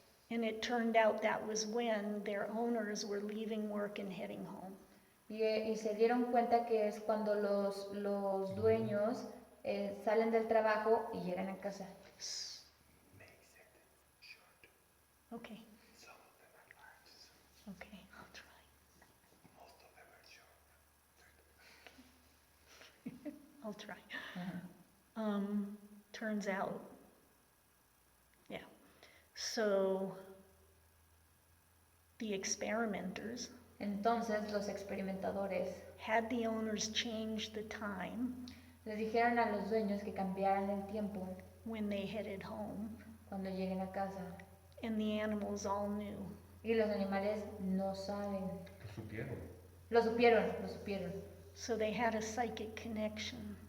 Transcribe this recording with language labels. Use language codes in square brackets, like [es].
[en] And it turned out that was when their owners were leaving work and heading home. [es] Y se dieron cuenta que es cuando los dueños salen del trabajo y llegan a casa. [en] Okay. Okay, I'll try. I'll try. Ajá. Turns out, yeah. So the experimenters [es] Entonces los experimentadores [en] had the owners change the time [es] les dijeron a los dueños que cambiaran el tiempo [en] when they headed home, [es] cuando lleguen a casa. [en] and the animals all knew. [es] Y los animales no saben. Lo supieron. Lo supieron. [en] So they had a psychic connection